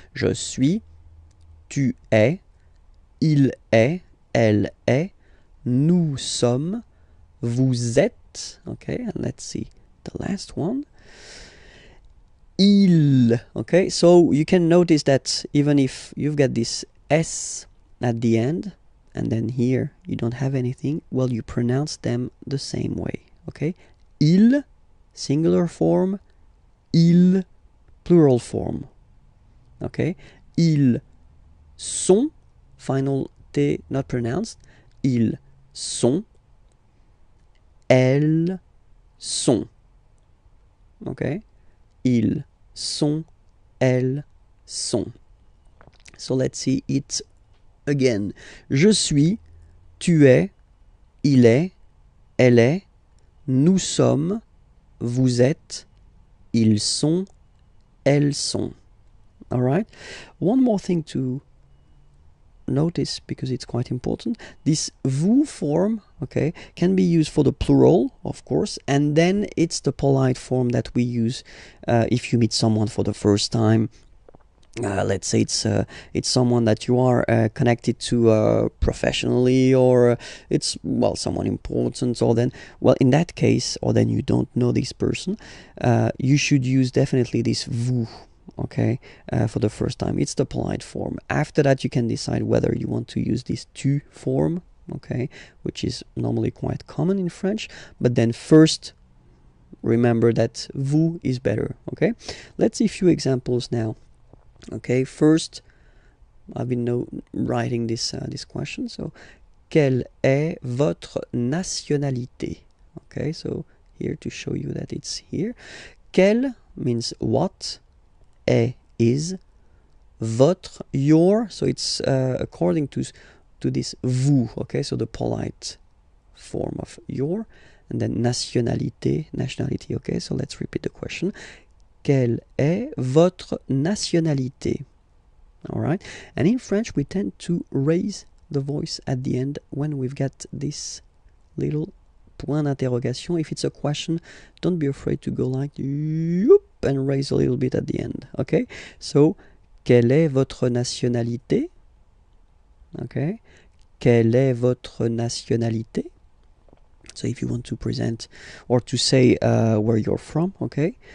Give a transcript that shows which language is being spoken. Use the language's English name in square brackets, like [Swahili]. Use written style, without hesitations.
[French] Je suis, tu es, il est, elle est, nous sommes, vous êtes. [English] Okay, and let's see the last one. Il. Okay, so you can notice that even if you've got this S at the end, and then here you don't have anything, well, you pronounce them the same way. Okay, il, singular form, il, plural form. [French] Okay, ils sont, [English] final T not pronounced, [French] ils sont, elles sont. Okay, ils sont, elles sont. [English] So let's see it again. [French] Je suis, tu es, il est, elle est, nous sommes, vous êtes, ils sont, elles sont. [English] All right. One more thing to notice, because it's quite important. This vous form, okay, can be used for the plural, of course, and then it's the polite form that we use if you meet someone for the first time let's say it's someone that you are connected to professionally, or it's, well, someone important, or then, well, in that case, or then you don't know this person, you should use definitely this vous, okay, for the first time. It's the polite form. After that, you can decide whether you want to use this tu form, okay, which is normally quite common in French, but then first remember that vous is better, okay. Let's see a few examples now. Okay, first, I've been writing this question. [French] So, quelle est votre nationalité? [English] Okay, so here to show you that it's here. Quelle means what, est is, votre, your. So it's according to this vous. Okay, so the polite form of your, and then nationalité, nationality. Okay, so let's repeat the question. [French] Quelle est votre nationalité? [English] All right. And in French, we tend to raise the voice at the end when we've got this little point d'interrogation. If it's a question, don't be afraid to go like and raise a little bit at the end. Okay. [French] So, quelle est votre nationalité? Okay. Quelle est votre nationalité? [English] So if you want to present or to say where you're from, okay?